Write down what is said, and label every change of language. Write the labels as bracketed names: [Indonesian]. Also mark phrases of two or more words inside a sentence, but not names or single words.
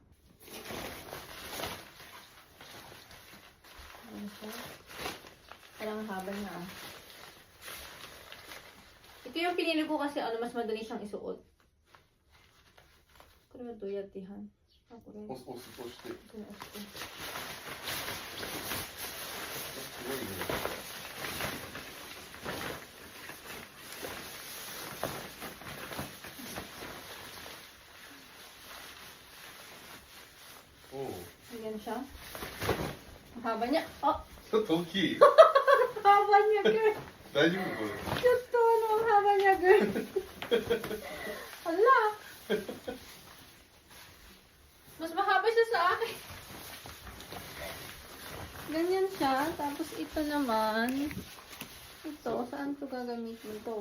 [Filipino] Ayan siya. Parang haba niya. Ito yung pinili ko kasi mas madali siyang isuot. Kaya ito yatihan. Ako rin. [Japanese] 押すとして。 [Filipino] Ito na ito. [Japanese] すごいね。おお。 [Filipino] Ayan siya. Ang haba niya. Oh! [Japanese] ちょっと大きい。 [Filipino] Haba niya, girl. [Japanese] 大丈夫これ。 [Filipino] Ito, ang haba niya, girl. Hala! Mas mahaba siya sa akin. Ganyan siya. Tapos ito naman. Ito, saan ko gagamitin to?